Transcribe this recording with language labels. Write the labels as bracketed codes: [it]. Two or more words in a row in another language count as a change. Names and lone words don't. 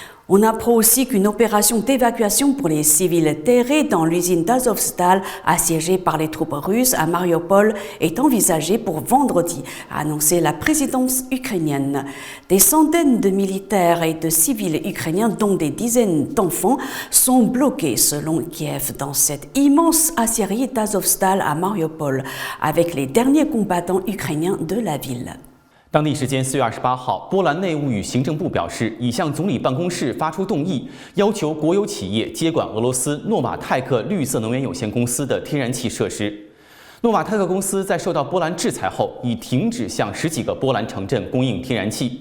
[fr] On apprend aussi qu'une opération d'évacuation pour les civils terrés dans l'usine d'Azovstal assiégée par les troupes russes à Mariupol est envisagée pour vendredi, a annoncé la présidence ukrainienne. Des centaines de militaires et de civils ukrainiens, dont des dizaines d'enfants, sont bloqués selon Kiev dans cette immense aciérie d'Azovstal à Mariupol, avec les derniers combattants ukrainiens de la ville. [zh] 当地时间4月28号，波兰内务与行政部表示，已向总理办公室发出动议，要求国有企业接管俄罗斯诺瓦泰克绿色能源有限公司的天然气设施。诺瓦泰克公司在受到波兰制裁后，已停止向10几个波兰城镇供应天然气。